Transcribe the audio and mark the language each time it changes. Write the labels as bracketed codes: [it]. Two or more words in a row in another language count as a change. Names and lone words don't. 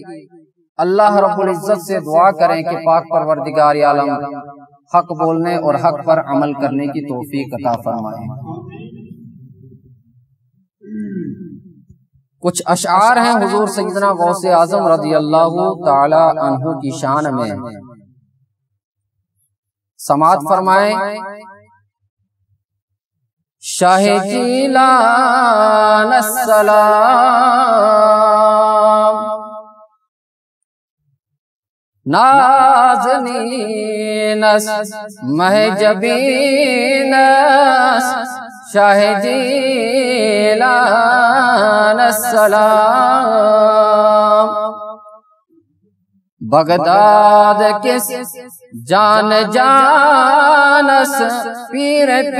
[ur] اللہ رب العزت سے دعا کریں کہ پاک پروردگار عالم حق بولنے اور حق پر عمل کرنے کی توفیق عطا فرمائے۔ کچھ اشعار ہیں حضور سیدنا غوث اعظم رضی اللہ تعالی عنہ کی شان میں، سماعت فرمائیں۔ شاہ جیلان السلام نازنین مہجبین شاہ جیلان السلام [ks] بغداد کس جان جانس پیر